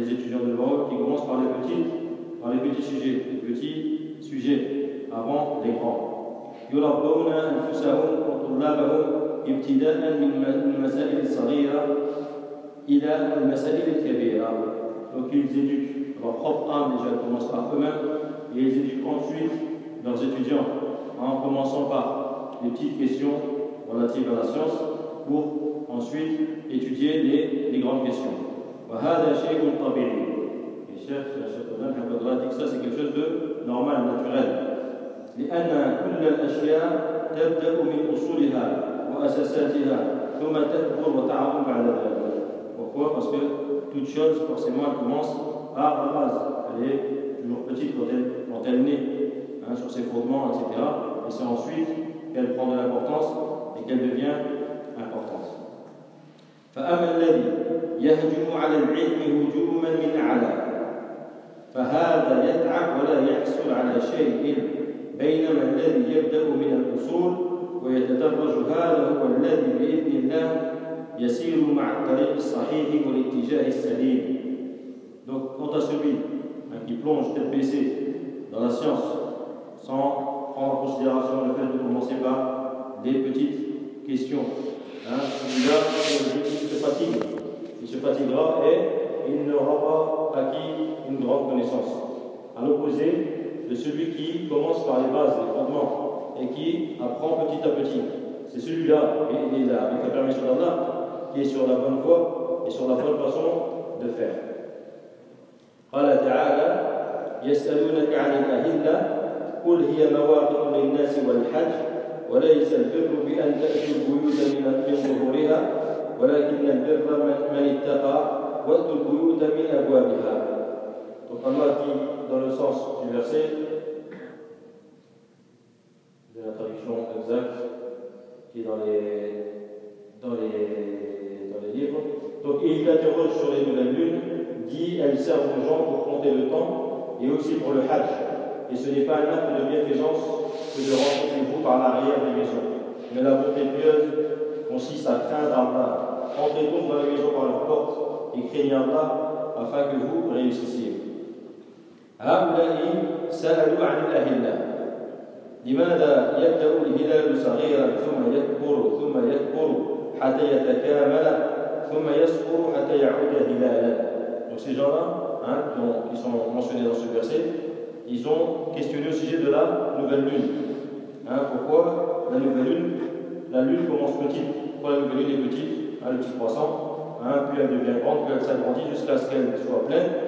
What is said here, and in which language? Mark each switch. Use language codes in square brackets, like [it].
[fr] Jean de Lorraux, qui commence par les petits, sujets, les petits sujets avant les grands. [ar] يربون أنفسهم وطلابهم ابتداء من المسائل الصغيرة إلى المسائل الكبيرة. [fr] Donc ils éduquent leur propre âme déjà, ils commencent par eux-mêmes, et ils éduquent ensuite leurs étudiants, en commençant par les petites questions relatives à la science, pour ensuite étudier les grandes questions. [ar] وهذا شيء طبيعي. [fr] Et Cheikh Abdallah dit que ça c'est quelque chose de normal, naturel. [ar] لأن كل الأشياء تبدأ من أصولها وأساساتها ثم تكبر وتعظم بعد ذلك. [fr] Pourquoi? Parce que toute chose forcément commence par la base. Elle est toujours petite quand elle naît, hein, sur ses fondements, etc. Et c'est ensuite qu'elle prend de l'importance et qu'elle devient importante. [ar] فأما الذي يهجم على العلم هجوما من أعلى فهذا يتعب ولا يحصل على شيء إلا بينما الذي يبدأ من الأصول ويتدرج هذا هو الذي بإذن الله يسير مع الطريق الصحيح والاتجاه السليم. [fr] Donc quant à celui qui plonge tête baissée dans la science sans prendre en considération le fait de commencer par des petites questions, celui-là il se fatiguera et il n'aura pas acquis une grande connaissance. À l'opposé de celui qui commence par les bases, les fondements, et qui apprend petit à petit. C'est celui-là, et avec la permission d'Allah, qui est sur la bonne voie et sur la bonne façon de faire. [ar] قال تعالى يسألونك عن الأهلة قل هي مواقع للناس والحج وليس البر بأن تأتي البيوت من ظهورها ولكن البر من اتقى وأتوا البيوت من أبوابها. [fr] Donc Allah dit dans le sens du verset, de la traduction exacte, qui est dans les livres. Donc il interroge sur les nouvelles lunes, dit elles servent aux gens pour compter le temps et aussi pour le hajj. Et ce n'est pas un acte de bienfaisance que de rentrer chez vous par l'arrière des maisons. Mais la bonté pieuse consiste à craindre Allah. Entrez donc dans la maison par leur porte et craignez Allah afin que vous réussissiez. [ar] هؤلاء سألوا عن الأهلة لماذا يبدأ الهلال صغيرا ثم يكبر ثم يكبر حتى يتكامل ثم يسقط حتى يعود هلالا. [fr] Donc ces gens-là, hein, qui sont mentionnés dans ce verset, ils ont questionné au sujet de la nouvelle lune. Hein, pourquoi la nouvelle lune? La lune commence petite. Pourquoi la nouvelle lune est petite? Hein, le petit croissant, hein, puis elle devient grande, puis elle s'agrandit jusqu'à ce qu'elle soit pleine.